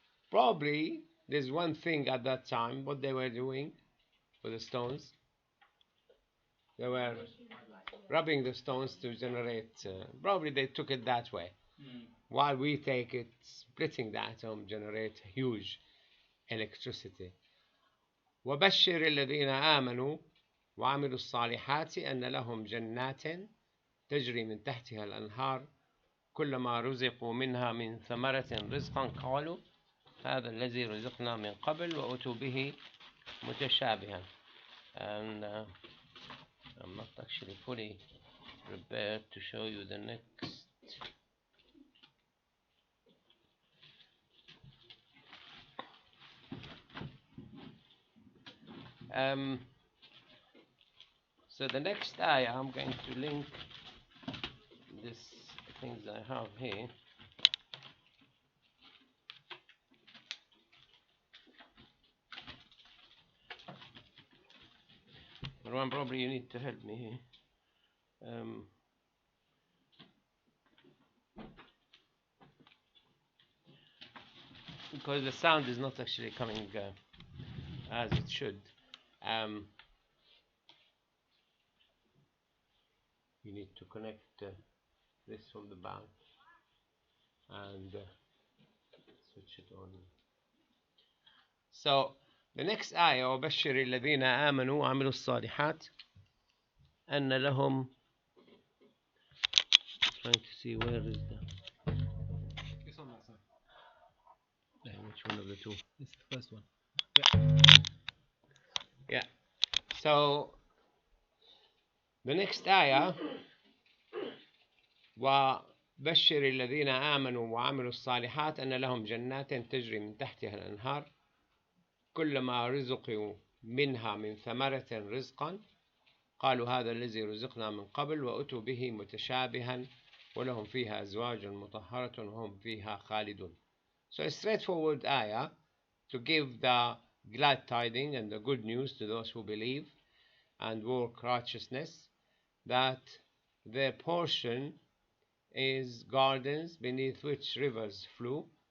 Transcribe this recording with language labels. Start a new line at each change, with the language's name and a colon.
English: Probably there's one thing at that time, what they were doing with the stones. They were rubbing the stones to generate, probably they took it that way. While we take it, splitting the atom generate huge electricity.
Arabic: وبشر الذين آمنوا وعملوا الصالحات أن لهم جنات تجري من تحتها الأنهار كلما رزقوا منها من ثمرة رزقا قالوا هذا الذي رزقنا من قبل وأتوا به متشابها.
English: And I'm not actually fully prepared to show you the next. So the next ayah, I'm going to link this things I have here. Marwan, probably you need to help me here. Because the sound is not actually coming as it should. You need to connect this from the back and switch it on. So the next ayah
Arabic: وبشر الذين آمنوا وعملوا الصالحات أن لهم.
English: Trying to see where is the. It's on that side. Which one of the two? It's the first one. Yeah. So the next ayah
Arabic: وبشر الذين آمنوا وعملوا الصالحات أن لهم جنات تجري من تحتها الأنهار كلما رزقوا منها من ثمرة رزقا قالوا هذا الذي رزقنا من قبل وأتوا به متشابها ولهم فيها أزواج مطهرة وهم فيها خالدون.
English: So a straightforward ayah to give the glad tidings and the good news to those who believe and work righteousness, that their portion is gardens beneath which rivers flow.